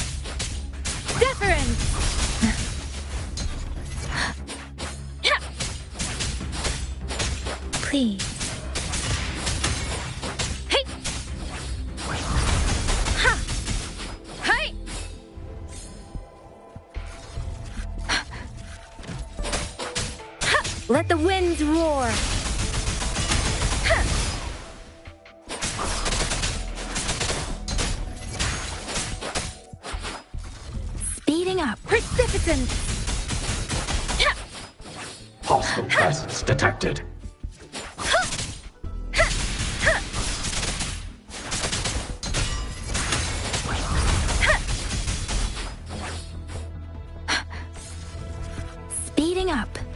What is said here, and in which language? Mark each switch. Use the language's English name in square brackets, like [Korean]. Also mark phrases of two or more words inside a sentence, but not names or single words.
[English] Deference! Please. Hey! Ha! Hey! Ha! Let the winds roar! Ha! Speeding up. Precipitance! Ha! Hostile presence detected. Speeding up.